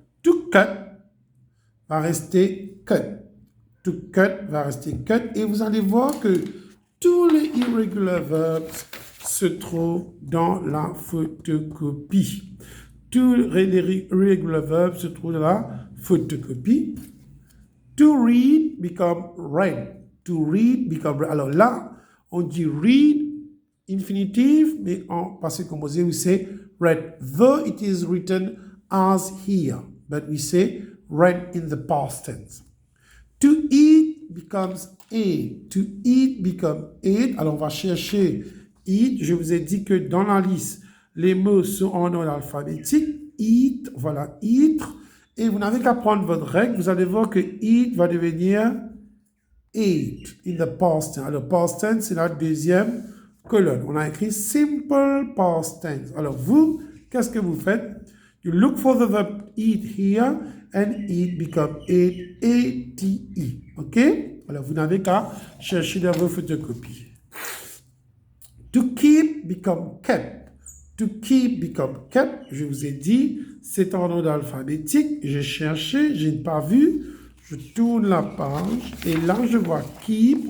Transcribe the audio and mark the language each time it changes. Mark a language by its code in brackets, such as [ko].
[en] To cut [fr] va rester [en] cut. To cut va rester cut. [fr] Et vous allez voir que tous les irregular verbs se trouvent dans la photocopie. Tous les irregular verbs se trouvent dans la photocopie. [en] To read become read. To read become read. [fr] Alors là, on dit [en] read, infinitive, [fr] mais en passé composé, [en] we say read. Though it is written as here. but we say ran in the past tense. To eat becomes ate. To eat becomes ate. [fr] Alors, on va chercher eat. Je vous ai dit que dans la liste, les mots sont en ordre alphabétique. Eat, voilà, eat. Et vous n'avez qu'à prendre votre règle. Vous allez voir que eat va devenir ate [en] in the past tense. [fr] Alors, past tense, c'est la deuxième colonne. On a écrit simple past tense. Alors, vous, qu'est-ce que vous faites? [en] You look for the verb eat here and eat become ate, A-T-E. OK? [fr] Alors, vous n'avez qu'à chercher dans vos photocopies. [en] To keep become kept. To keep become kept. [fr] Je vous ai dit, c'est en ordre alphabétique. J'ai cherché, je n'ai pas vu. Je tourne la page et là, je vois keep.